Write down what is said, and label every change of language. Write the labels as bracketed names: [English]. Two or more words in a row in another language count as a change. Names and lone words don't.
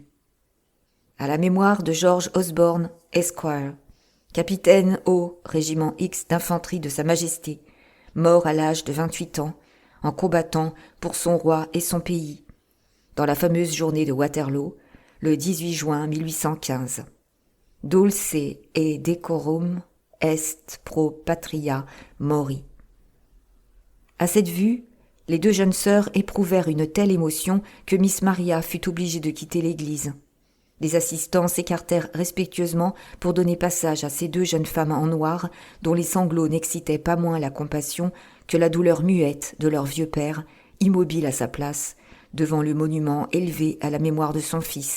[French] À la mémoire de George Osborne, Esquire, capitaine au régiment X d'infanterie de Sa Majesté, mort à l'âge de 28 ans, en combattant pour son roi et son pays, dans la fameuse journée de Waterloo, le 18 juin 1815. [Latin] Dulce et decorum est pro patria mori. [French] À cette vue, les 2 jeunes sœurs éprouvèrent une telle émotion que Miss Maria fut obligée de quitter l'église. Les assistants s'écartèrent respectueusement pour donner passage à ces 2 jeunes femmes en noir, dont les sanglots n'excitaient pas moins la compassion que la douleur muette de leur vieux père, immobile à sa place, devant le monument élevé à la mémoire de son fils.